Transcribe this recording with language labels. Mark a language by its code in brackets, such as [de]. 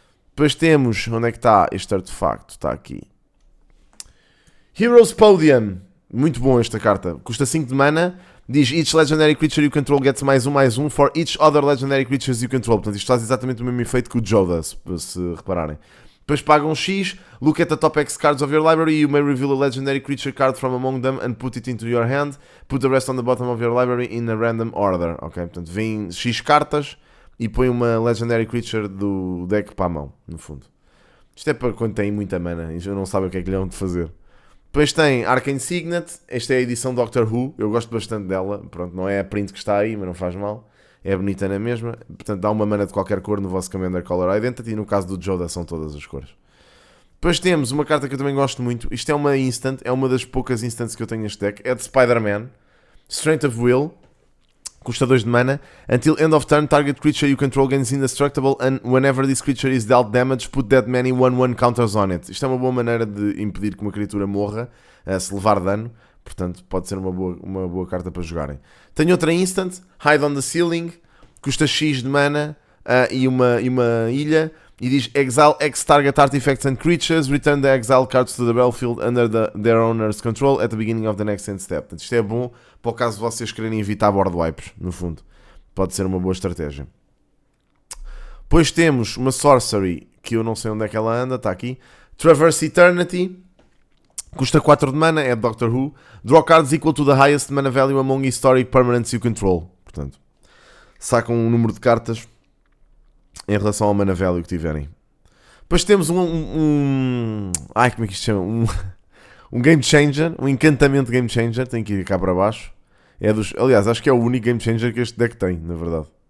[pt] Depois temos, onde é que está este artefacto? Está aqui. [en] Heroes Podium, [pt] muito bom esta carta, custa 5 de mana, diz [en] each legendary creature you control gets +1/+1 for each other legendary creatures you control. [pt] Portanto, isto faz exatamente o mesmo efeito que o Joda, se repararem. Depois pagam um X, [en] look at the top X cards of your library, you may reveal a legendary creature card from among them and put it into your hand, put the rest on the bottom of your library in a random order. [pt] Ok, portanto vêm X cartas e põe uma legendary creature do deck para a mão, no fundo. Isto é para quando tem muita mana e já não sabem o que é que lhe vão de fazer. Depois tem Arcane Signet, esta é a edição Doctor Who, eu gosto bastante dela, pronto, não é a print que está aí, mas não faz mal. É bonita na mesma, portanto dá uma mana de qualquer cor no vosso Commander Color Identity e no caso do Joda são todas as cores. Depois temos uma carta que eu também gosto muito, isto é uma instant, é uma das poucas instants que eu tenho neste deck, é de Spider-Man, Strength of Will, Custa 2 de mana. [en] Until end of turn, target creature you control gains indestructible and whenever this creature is dealt damage, put that many 1/1 counters on it. [pt] Isto é uma boa maneira de impedir que uma criatura morra se levar dano. Portanto, pode ser uma boa carta para jogarem. Tenho outra instant, Hide on the Ceiling. Custa X de mana e uma ilha. E diz [en] Exile X target artifacts and creatures. Return the exile cards to the battlefield under their owner's control at the beginning of the next end step. [pt] Portanto, isto é bom para o caso de vocês quererem evitar board wipes, no fundo. Pode ser uma boa estratégia. Depois temos uma Sorcery, que eu não sei onde é que ela anda, está aqui. Traverse Eternity. Custa 4 de mana, é de Doctor Who. [en] Draw cards equal to the highest mana value among historic permanents you control. [pt] Portanto, sacam um número de cartas em relação ao mana value que tiverem. Depois temos como é que isto se chama? Um Game Changer, um encantamento Game Changer. Tem que ir cá para baixo. Aliás, acho que é o único Game Changer que este deck tem, na verdade.